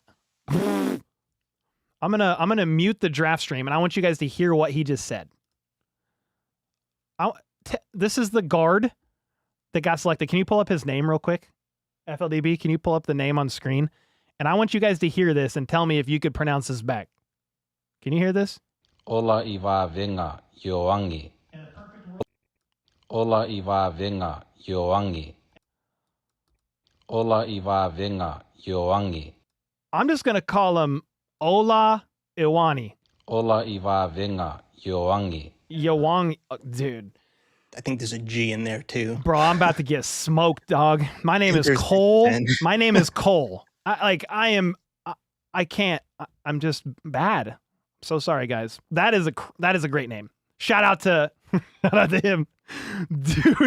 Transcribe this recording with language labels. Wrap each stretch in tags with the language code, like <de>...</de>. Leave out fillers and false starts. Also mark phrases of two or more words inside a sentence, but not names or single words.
<en>I'm gonna mute the draft stream, and I want you guys to hear what he just said. This is the guard that got selected. Can you pull up his name real quick? FLDB, can you pull up the name on screen? And I want you guys to hear this and tell me if you could pronounce this back. Can you hear this? Ola iwa venga yoangi. Ola iwa venga yoangi. Ola iwa venga yoangi. I'm just gonna call him Ola Iwani. Ola iwa venga yoangi. Yoang, dude. I think there's a G in there too. Bro, I'm about to get smoked, dog. My name is Cole. My name is Cole. I'm just bad. So sorry, guys. That is a great name. Shout out to him, dude.</en>